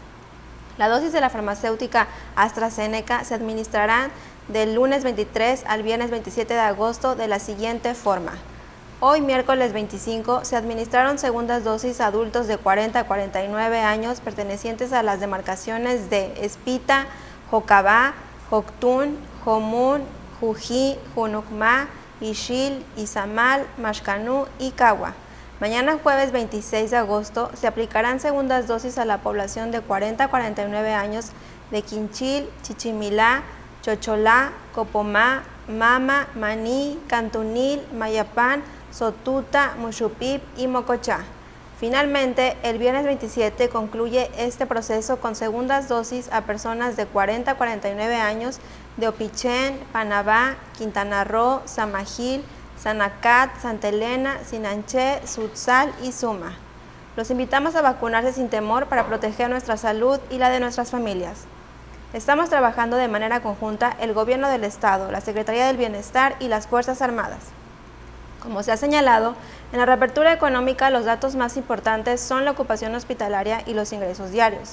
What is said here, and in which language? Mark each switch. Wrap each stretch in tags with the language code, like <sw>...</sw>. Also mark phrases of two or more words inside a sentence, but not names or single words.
<es>La dosis de la farmacéutica AstraZeneca se administrará del lunes 23 al viernes 27 de agosto de la siguiente forma. Hoy, miércoles 25, se administraron segundas dosis a adultos de 40 a 49 años pertenecientes a las demarcaciones de Espita, Jocabá, Joctún, Jomún, Jují, Junucmá, Ixil, Izamal, Maxcanú y Cagua. Mañana jueves 26 de agosto se aplicarán segundas dosis a la población de 40 a 49 años de Quinchil, Chichimilá, Chocholá, Copomá, Mama, Maní, Cantunil, Mayapán, Sotuta, Muxupip y Mocochá. Finalmente, el viernes 27 concluye este proceso con segundas dosis a personas de 40 a 49 años de Opichén, Panabá, Quintana Roo, Samajil, Sanacat, Santa Elena, Sinanché, Sutzal y Suma. Los invitamos a vacunarse sin temor para proteger nuestra salud y la de nuestras familias. Estamos trabajando de manera conjunta el Gobierno del Estado, la Secretaría del Bienestar y las Fuerzas Armadas. Como se ha señalado, en la reapertura económica los datos más importantes son la ocupación hospitalaria y los ingresos diarios.</es>